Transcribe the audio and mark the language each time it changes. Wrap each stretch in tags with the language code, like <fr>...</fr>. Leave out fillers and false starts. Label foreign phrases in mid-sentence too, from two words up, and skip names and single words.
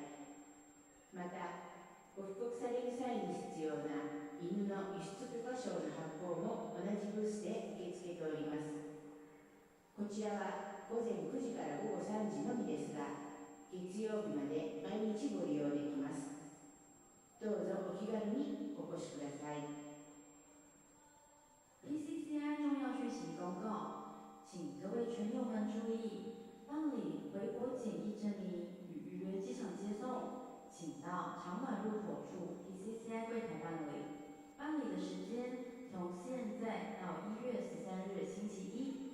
<ja>また、ご帰国される際に必要な犬の輸出許可証の発行も同じブースで受け付けております。こちらは午前9時から午後3時のみですが、月曜日まで毎日ご利用できます。どうぞお気軽にお越しください。</ja> <zh>PCCI 重要讯息公告，请各位群友们注意，办理回国检疫证明与预约机场接送，请到长马入口处 PCCI 柜台办理。办理的时间从现在到1月13日星期一。</zh>